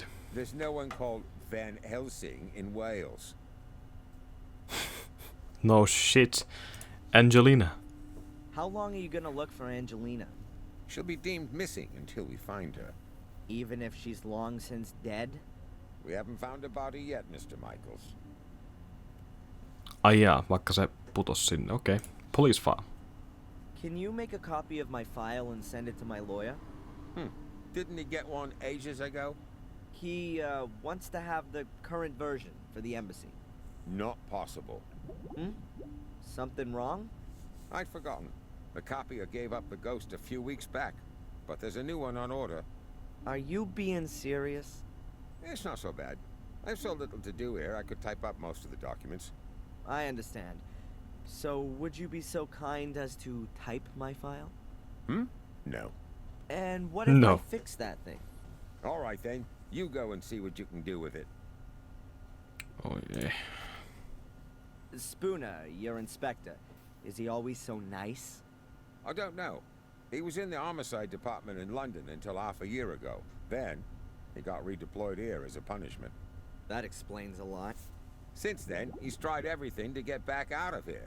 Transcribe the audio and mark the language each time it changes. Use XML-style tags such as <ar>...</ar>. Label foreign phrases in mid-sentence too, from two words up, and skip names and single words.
<en>There's no one called Van Helsing in Wales. No shit. Angelina. How long are you gonna look for Angelina? She'll be deemed missing until we find her. Even if she's long since dead? We haven't found her body yet, Mr. Michaels.</en> <fi>Ai jaa, vaikka se putos sinne. Okei.</fi> <en>Okay. Police file. Can you make a copy of my file and send it to my lawyer? Didn't he get one ages ago? He wants to have the current version for the embassy. Not possible. Something wrong? I'd forgotten. The copier gave up the ghost a few weeks back, but there's a new one on order. Are you being serious? It's not so bad. I have so little to do here, I could type up most of the documents. I understand. So would you be so kind as to type my file? No. And what if No. I fix that thing? All right then. You go and see what you can do with it.</en> <fi>Oi ei.</fi> <en>Spooner, your inspector, is he always so nice? I don't know. He was in the homicide department in London until half a year ago. Then, he got redeployed here as a punishment. That explains a lot. Since then, he's tried everything to get back out of here.</en>